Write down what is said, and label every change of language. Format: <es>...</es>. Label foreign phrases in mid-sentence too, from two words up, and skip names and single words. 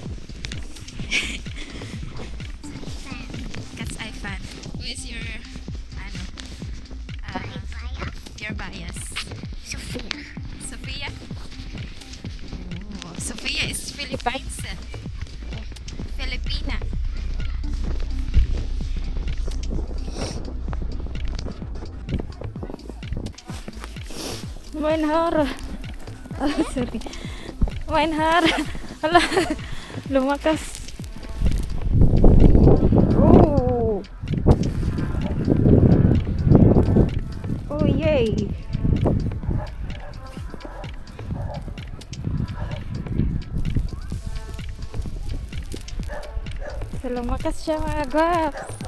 <en>Cat's eye fan. Who is your your bias? Sophia. Sophia? Oh, Sophia is Philippines. Filipina.</en> <de>Mein Haar.</de> <en>Oh, sorry.</en> <de>Mein Haar.</de> <tl>Hala, lumakas. Oh. Oh, yay. So, lumakas siya, mga guwaps.</tl>